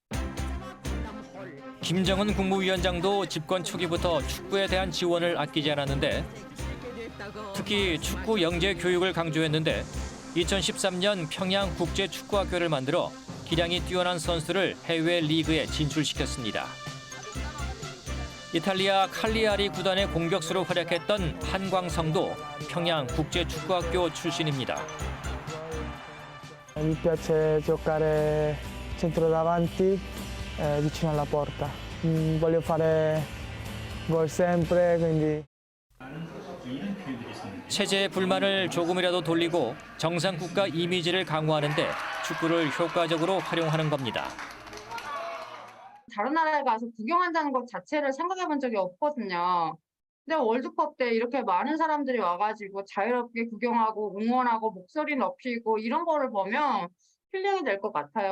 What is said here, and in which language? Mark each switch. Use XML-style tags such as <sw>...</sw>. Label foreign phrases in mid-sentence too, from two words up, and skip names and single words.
<ko>김정은 국무위원장도 집권 초기부터 축구에 대한 지원을 아끼지 않았는데 특히 축구 영재 교육을 강조했는데 2013년 평양 국제축구학교를 만들어 기량이 뛰어난 선수를 해외 리그에 진출시켰습니다. 이탈리아 칼리아리 구단의 공격수로 활약했던 한광성도 평양 국제축구학교 출신입니다.</ko> <it>Mi piace giocare centrodavanti vicino alla porta. Voglio fare gol sempre, quindi.</it> <ko>체제의 불만을 조금이라도 돌리고 정상 국가 이미지를 강화하는 데 축구를 효과적으로 활용하는 겁니다. 다른 나라에 가서 구경한다는 것 자체를 생각해 본 적이 없거든요. 근데 월드컵 때 이렇게 많은 사람들이 와가지고 자유롭게 구경하고 응원하고 목소리 높이고 이런 거를 보면 힐링이 될 것 같아요.</ko>